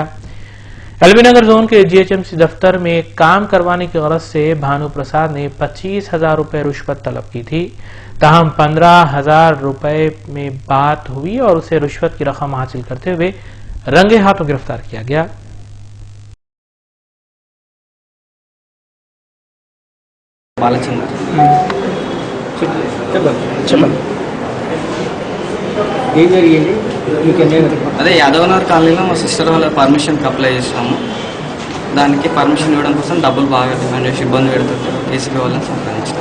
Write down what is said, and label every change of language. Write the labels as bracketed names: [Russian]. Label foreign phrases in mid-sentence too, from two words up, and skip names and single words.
[Urdu] ایل بی نگر زون کے GHMC دفتر میں کام کروانے کی غرض سے بھانو پرساد نے 25,000 روپے رشوت طلب کی تھی، تاہم 15,000 روپے میں بات ہوئی اور اسے رشوت کی رقم حاصل کرتے ہوئے رنگے ہاتھوں گرفتار کیا گیا۔ [Telugu] బాలచందర్ చెప్పండి ఏం జరిగింది మీకు అదే యాదవనగర్ కాలనీలో మా సిస్టర్ వాళ్ళ [English] permission apply [Telugu] చేసినాము. దానికి పర్మిషన్ ఇవ్వడం కోసం డబ్బులు బాగా డిమాండ్ చేసి ఇబ్బంది పెడుతుంటారు. ఏసీబీ వాళ్ళని సంప్రదించారు.